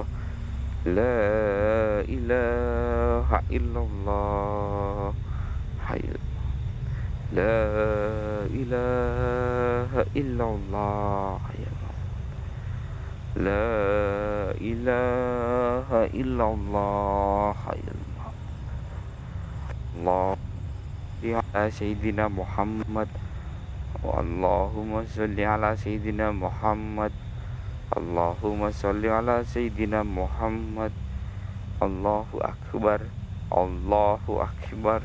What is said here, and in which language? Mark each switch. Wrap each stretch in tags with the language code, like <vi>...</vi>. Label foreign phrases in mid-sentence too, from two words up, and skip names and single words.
<ar>لا إله إلا الله. حي. لا إله إلا الله. لا إله إلا الله. الله يا سيدنا محمد اللهم صل على سيدنا محمد. اللهم صل على سيدنا محمد. الله أكبر. الله أكبر.</ar>